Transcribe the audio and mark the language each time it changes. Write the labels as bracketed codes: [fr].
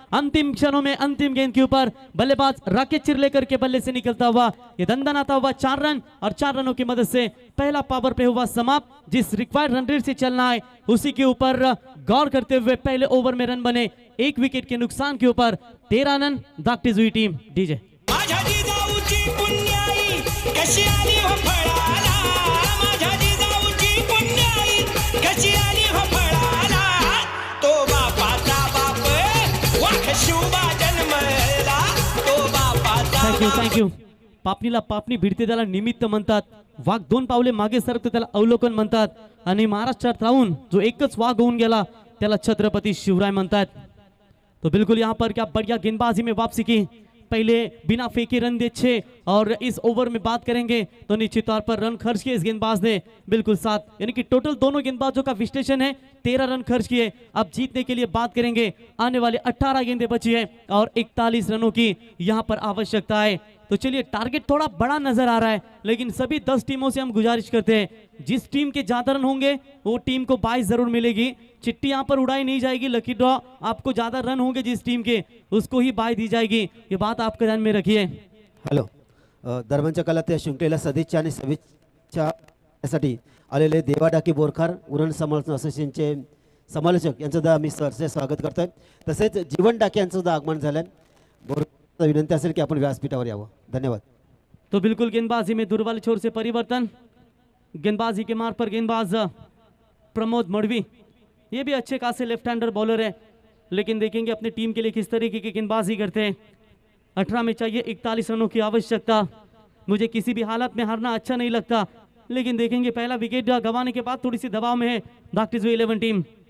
[hi] अंतिम क्षणों में अंतिम गेंद के ऊपर बल्लेबाज राकेश चिरलेकर के बल्ले से निकलता हुआ ये दंदन आता हुआ 4 रन और 4 रनों की मदद से पहला पावर प्ले हुआ समाप्त। जिस रिक्वायर्ड रन रेट से चलना है उसी के ऊपर गौर करते हुए पहले ओवर में रन बने 1 विकेट के नुकसान के ऊपर 13 रन दागटीच हुई टीम। डीजे [mr] माझ्या जिजाऊची पुण्याई कशी आली हो फळाला। माझ्या जिजाऊची पुण्याई कशी आली हो फळाला। तो बापाचा बाप वाघ शिवबा जन्मला। तो बापाचा [en] थैंक यू [mr] पापणीला पापणी भिडते त्याला निमित्त म्हणतात. वाघ 2 पावले मागे सरकतो त्याला अवलोकन म्हणतात. आणि महाराष्ट्रात राहून जो एकच वाघ होऊन गेला त्याला छत्रपती शिवराय म्हणतात. [hi] तो बिल्कुल यहाँ पर क्या बढ़िया गेंदबाजी में वापसी की. पहले बिना फेंके रन दे 6 और इस ओवर में बात करेंगे तो निश्चित तौर पर रन खर्च किए इस गेंदबाज ने बिल्कुल 7, यानी कि टोटल दोनों गेंदबाजों का विश्लेषण है 13 रन खर्च किए. अब जीतने के लिए बात करेंगे, आने वाले 18 गेंदें बची है और 41 रनों की यहाँ पर आवश्यकता है. तो चलिए, टारगेट थोड़ा बड़ा नजर आ रहा है, लेकिन सभी 10 टीमों से हम गुजारिश करते हैं जिस टीम के ज्यादा रन होंगे वो टीम को 22 जरूर मिलेगी. चिट्ठी यहाँ पर उड़ाई नहीं जाएगी, लकी ड्रॉ आपको ज्यादा रन होंगे जिस टीम के उसको ही बाय दी जाएगी. ये बात आपके ध्यान में रखिए. [mr] हॅलो, दरम्यानच्या काळात या शृंखलेला सदिच्छा आणि शुभेच्छासाठी आलेले देवा डाकी बोरखार उरण समर्थन असोसिएशनचे समालोचक यांचं सुद्धा मी सरसे स्वागत करतोय. तसेच जीवन डाके यांचं सुद्धा आगमन झालंय. बोरखार विनंती असेल की आपण व्यासपीठावर यावं. धन्यवाद. [hi] तो बिल्कुल गेंदबाजी में दूर वाले छोर से परिवर्तन. गेंदबाजी के मार्ग पर गेंदबाज प्रमोद मड़वी, ये भी अच्छे खासे लेफ्ट हैंडर बॉलर है, लेकिन देखेंगे अपनी टीम के लिए किस तरीके की गेंदबाजी करते हैं. 18 में चाहिए 41 रनों की आवश्यकता. मुझे किसी भी हालत में हारना अच्छा नहीं लगता, लेकिन देखेंगे पहला विकेट गंवाने के बाद थोड़ी सी दबाव में है डॉक्टर्स 11 टीम.